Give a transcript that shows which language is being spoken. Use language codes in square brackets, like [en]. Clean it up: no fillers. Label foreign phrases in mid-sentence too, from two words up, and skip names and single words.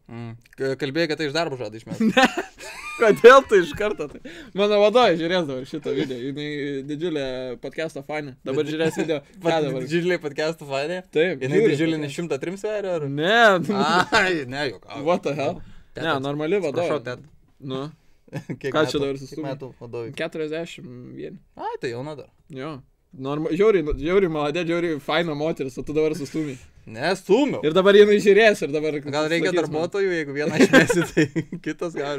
[lt] Kalbėjai, kad tai iš darbo žada išmest. Ne, kodėl tu iš karto tai? Mano vadovai žiūrės dabar šitą video, jinai didžiulė podcast'o fanė. Dabar žiūrės video. Didžiulė podcast'o fanė? Taip. Jinai didžiulė ne 103 sveria, ar? Ne. Ai, ne, jokau. [en] What the hell? [lt] Ne, normali vadovai. Prašau, Ted. Nu. Ką čia dabar sustumė? Kiek metų vadovai? 41. Ai, tai jauna dar. Jo. Žiauriai maladė, žiauriai faina moteris, o tu dabar sustumė. Ne, stumiau. Ir dabar jinai žiūrės ir dabar... Gal reikia darbuotojų, jeigu vieną išmesi, tai kitas gali...